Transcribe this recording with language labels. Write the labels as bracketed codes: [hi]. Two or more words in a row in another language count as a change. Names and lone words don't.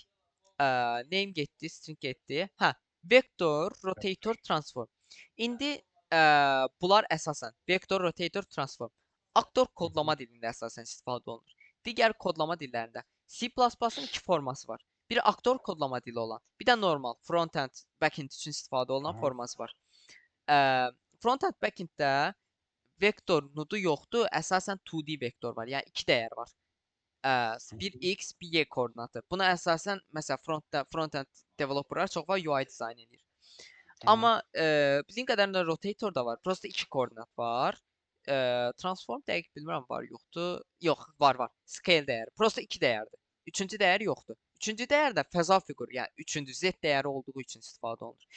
[az] Name getdi, string getdi. Hə, vektor, rotator, transform. İndi bunlar əsasən vektor, rotator, transform. Aktor kodlama dilində əsasən istifadə olunur. Digər kodlama dillərində C++-ın iki forması var. Biri aktor kodlama dili olan, bir də normal [en] front-end, back-end [az] üçün istifadə olunan Aha. forması var. Front-end, back-enddə vektor nodu yoxdur, əsasən 2D vektor var. Yəni iki dəyər var. Bir x, bir y koordinatı. Buna əsasən məsələn front-end developerlar çox var UI dizayn edir. Amma bizim qədərlə rotator da var. Prosta iki koordinat var. Transform dəqiq bilmirəm var yoxdur. Yox, var. Scale dəyəri. Prosta iki dəyərdir. Üçüncü dəyər yoxdur. Üçüncü dəyər də fəza fiquru, yəni üçüncü z dəyəri olduğu üçün istifadə olunur.